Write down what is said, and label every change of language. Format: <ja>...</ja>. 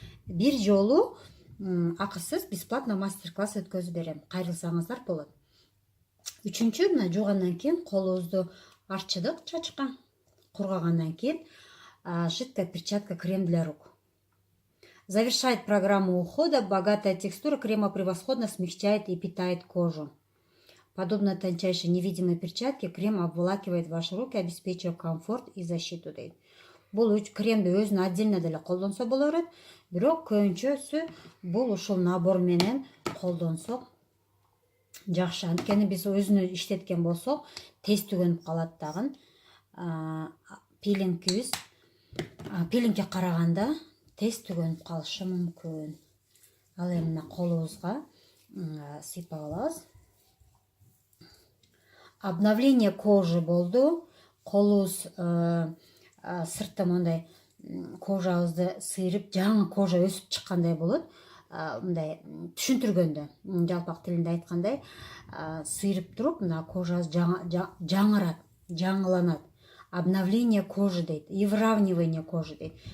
<ky>Бир жолу акысыз бесплатно мастер-класс өткөзүп берем. Кайрылсаңыздар болот. Үчүнчү, мына жуугандан кийин колубузду арчыдык чачка. Кургагандан кийин</ky> <ru>жидкая перчатка, крем для рук. Завершает программу ухода. Богатая текстура крема превосходно смягчает и питает кожу. Подобно тончайшей невидимой перчатке, крем обволакивает ваши руки, обеспечивая комфорт и защиту.</ru> <ky>Бул кремди өзүнө отдельно деле колдонсо боло берет, бирок көбүнчөсү бул ушул набор менен колдонсок жакшы. Анткени биз өзүнө иштеткен болсок, тез түгөнүп калат дагы. Пилингке караганда тез түгөнүп калышы мүмкүн. Ал эми мына колубузга сыйпап алабыз.</ky> <ru>Обновление кожи</ru> <ky>болду. Колубуз сыртта мындай кожабызды сыйрып, жаңы кожа өсүп чыккандай болот. Мындай түшүндүргөндө, жалпак тилинде айткандай, сыйрып туруп, мына кожабыз жаңырат, жаңыланат.</ky> <ru>Обновление кожи дейт, и выравнивание кожи дейт.</ru>